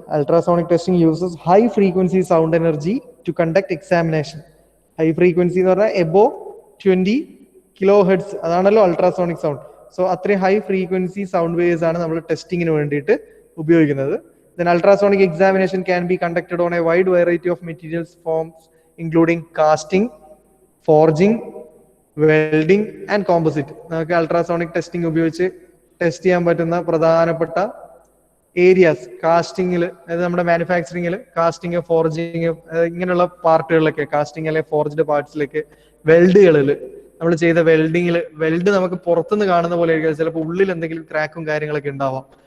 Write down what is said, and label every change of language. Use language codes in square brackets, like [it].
[en] Ultrasonic testing uses high frequency sound energy to conduct examination. [ml] High frequency എന്ന് പറഞ്ഞാൽ [en] above 20 kilohertz [ml] അതാണല്ലോ ultrasonic sound. So അത്രയും high frequency sound waves ആണ് നമ്മൾ ടെസ്റ്റിങ്ങിന് വേണ്ടിയിട്ട് ഉപയോഗിക്കുന്നത്. [en] Then ultrasonic examination can be conducted on a wide variety of materials forms including casting, forging, welding and composite. [ml] നമുക്ക് ultrasonic testing ഉപയോഗിച്ച് ടെസ്റ്റ് ചെയ്യാൻ പറ്റുന്ന പ്രധാനപ്പെട്ട ഏരിയാസ് കാസ്റ്റിംഗിൽ, അതായത് നമ്മുടെ മാനുഫാക്ചറിങ്ങിൽ കാസ്റ്റിംഗ്, ഫോർജിങ് ഇങ്ങനെയുള്ള പാർട്ടുകളിലൊക്കെ, കാസ്റ്റിംഗ് അല്ലെ ഫോർജ്ഡ് പാർട്സിലേക്ക്, വെൽഡുകളിൽ നമ്മൾ ചെയ്ത വെൽഡിങ്ങിൽ, വെൽഡ് നമുക്ക് പുറത്തുനിന്ന് കാണുന്ന പോലെ ആയിരിക്കും, ചിലപ്പോൾ ഉള്ളിൽ എന്തെങ്കിലും ക്രാക്കും കാര്യങ്ങളൊക്കെ ഉണ്ടാവാം.